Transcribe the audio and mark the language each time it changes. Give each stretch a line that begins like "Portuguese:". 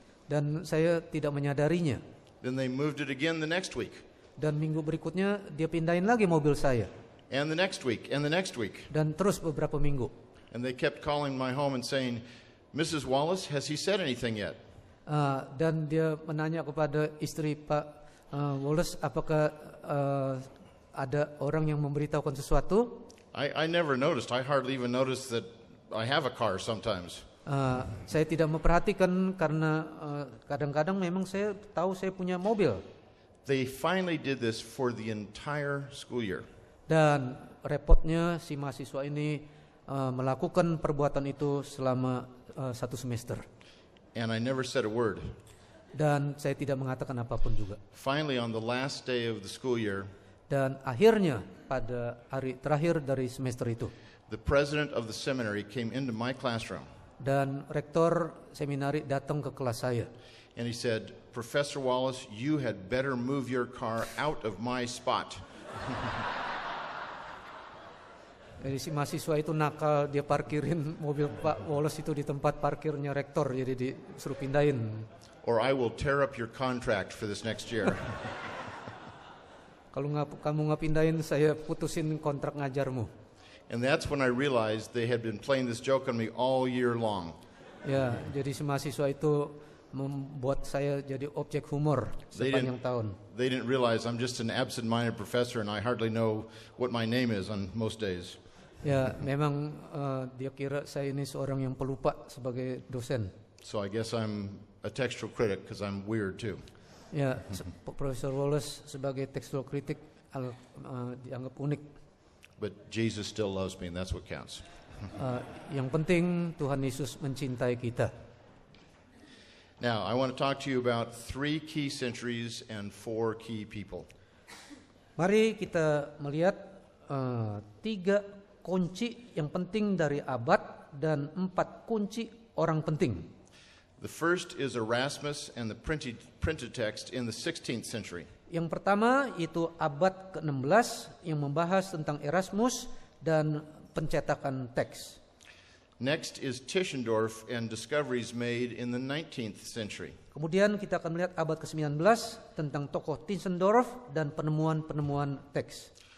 Indonesian: Dan saya tidak menyadarinya.
English: Then they moved it again the next week.
Indonesian: Dan minggu berikutnya dia pindahin lagi mobil saya.
English: And the next week, and the next week.
Indonesian: Dan terus beberapa minggu.
English: And they kept calling my home and saying, Mrs. Wallace, has he said anything yet?
Indonesian: Dan dia menanya kepada istri Pak Wallace, apakah ada orang yang memberitahukan sesuatu?
English: I never noticed. I hardly even noticed that I have a car sometimes.
Indonesian: Saya tidak memperhatikan karena kadang-kadang memang saya tahu saya punya mobil.
English: They finally did this for the entire school year.
Indonesian: Dan repotnya si mahasiswa ini melakukan perbuatan itu selama satu semester.
English: And I never said a word.
Indonesian: Dan saya tidak mengatakan apapun juga.
English: Finally, on the last day of the school year,
Indonesian: dan akhirnya pada hari terakhir dari semester itu,
English: the president of the seminary came into my classroom.
Indonesian: Dan rektor seminari datang ke kelas saya.
English: And he said, Professor Wallace, you had better move your car out of my spot.
Indonesian: Jadi si mahasiswa itu nakal, dia parkirin mobil Pak Wallace itu di tempat parkirnya rektor, jadi disuruh pindahin.
English: Or I will tear up your contract for this next year.
Indonesian: Kalau kamu nggak pindahin, saya putusin kontrak ngajarmu.
English: And that's when I realized they had been playing this joke on me all year long.
Indonesian: Ya, jadi si mahasiswa itu membuat saya jadi objek humor sepanjang tahun.
English: They didn't realize I'm just an absent-minded professor and I hardly know what my name is on most days.
Indonesian: Ya, memang dia kira saya ini seorang yang pelupa sebagai dosen.
English: So I guess I'm a textual critic because I'm weird too.
Indonesian: Ya, Profesor Wallace sebagai textual critic dianggap unik.
English: But Jesus still loves me and that's what counts.
Indonesian: Yang penting Tuhan Yesus mencintai kita.
English: Now, I want to talk to you about 3 key centuries and 4 key people.
Indonesian: Mari kita melihat 3 kunci yang penting dari abad dan 4 kunci orang penting.
English: The first is Erasmus and the printed text in the 16th century.
Indonesian: Yang pertama itu abad ke-16 yang membahas tentang Erasmus dan pencetakan teks.
English: Next is Tischendorf and discoveries made in the 19th century.
Indonesian: Kemudian kita akan melihat abad ke-19 tentang tokoh Tischendorf dan penemuan-penemuan teks.